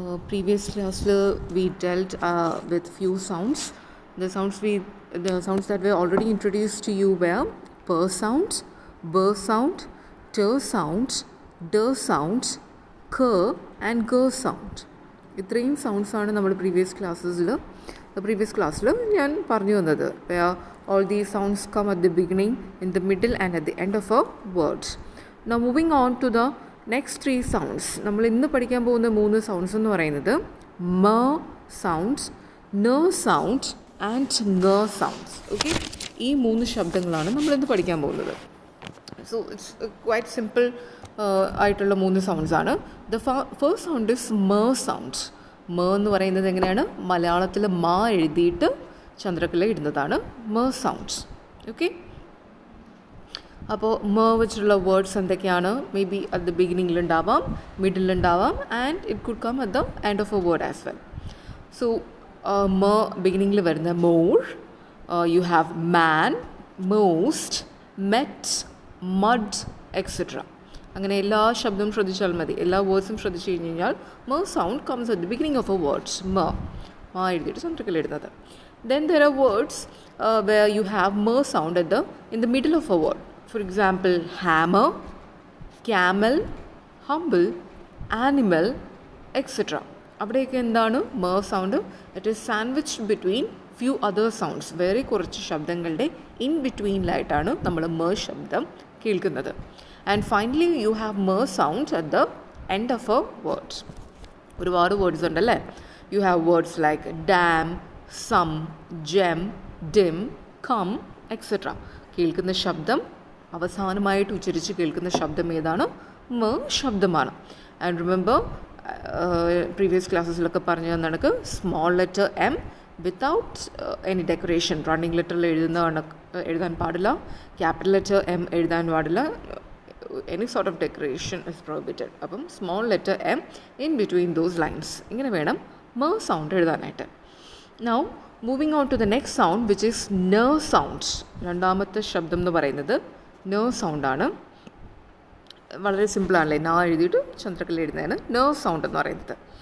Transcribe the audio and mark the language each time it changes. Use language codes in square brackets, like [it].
[en] Previous class we dealt with few sounds. The sounds that were already introduced to you were per sound, b sound, t sound, d sound, k and g sound. [ml] ഇത്രയും സൗണ്ട്സാണ് നമ്മൾ previous ക്ലാസ്സിൽ ഞാൻ പറഞ്ഞു തന്നത്. [en] All these sounds come at the beginning, in the middle and at the end of a word. Now moving on to the next three sounds. [ml] നമ്മൾ ഇന്ന് പഠിക്കാൻ പോകുന്ന 3 സൗണ്ട്സ് എന്ന് പറയുന്നത് മ സൗണ്ട്സ്, ന സൗണ്ട് ആൻഡ് ഗ സൗണ്ട്സ്. ഓക്കെ, ഈ 3 ശബ്ദങ്ങളാണ് നമ്മളിന്ന് പഠിക്കാൻ പോകുന്നത്. [en] so it's quite simple [ml] ആയിട്ടുള്ള 3 സൗണ്ട്സ് ആണ്. [en] The first sound is മ sound. [ml] മ എന്ന് പറയുന്നത് എങ്ങനെയാണ്? മലയാളത്തിൽ മാ എഴുതിയിട്ട് ചന്ദ്രക്കല ഇടുന്നതാണ് മ സൗണ്ട്സ്. ഓക്കെ, അപ്പോൾ മ വെച്ചിട്ടുള്ള വേർഡ്സ് എന്തൊക്കെയാണ്? [en] May be at the ബിഗിനിങ്ങിലുണ്ടാവാം, മിഡിലുണ്ടാവാം, and it could come at the end of a word as well. So മ ബിഗിനിങ്ങിൽ വരുന്ന more, you have man, most, met, mud etcetera. [ml] അങ്ങനെ എല്ലാ ശബ്ദവും ശ്രദ്ധിച്ചാൽ മതി, എല്ലാ വേർഡ്സും ശ്രദ്ധിച്ചു കഴിഞ്ഞ് കഴിഞ്ഞാൽ [en] മ sound comes at the beginning of a words. [ml] മ എഴുതിയിട്ട് ചന്ദ്രക്കല ഇടുന്നത്. [en] Then there are words where you have mer sound in the middle of a word. For example, hammer, camel, humble, animal, etc. [ml] അവിടെയൊക്കെ എന്താണ് mer sound? [en] It is sandwiched between few other sounds. [ml] വേറെ കുറച്ച് ശബ്ദങ്ങളുടെ [en] in between [ml] ലായിട്ടാണ് നമ്മൾ mer ശബ്ദം കേൾക്കുന്നത്. [en] And finally you have mer sound at the end of a word. [ml] ഒരുപാട് words ഉണ്ടല്ലേ. [en] You have words like dam, some, gem, dim, come, etc. [ml] കേൾക്കുന്ന ശബ്ദം അവസാനമായിട്ട് ഉച്ചരിച്ച് കേൾക്കുന്ന ശബ്ദം ഏതാണ്? മ ശബ്ദമാണ്. [en] and remember previous ക്ലാസ്സസിലൊക്കെ പറഞ്ഞു തന്നകൾക്ക് small letter M without any decoration, running ലെറ്ററിൽ [ml] എഴുതാൻ പാടില്ല. [en] capital letter M [ml] എഴുതാൻ പാടില്ല. [en] Any sort of decoration is prohibited. അപ്പം small letter M in between those lines. [ml] ഇങ്ങനെ വേണം മ സൗണ്ട് എഴുതാനായിട്ട്. [en] Now moving on to the next sound, which is ന sound. [ml] രണ്ടാമത്തെ ശബ്ദം എന്ന് പറയുന്നത് ന സൗണ്ട് ആണ്. വളരെ സിമ്പിളാണല്ലേ, ന എഴുതിയിട്ട് ചന്ദ്രക്കല എഴുതുന്നതാണ് ന സൗണ്ട് എന്ന് പറയുന്നത്.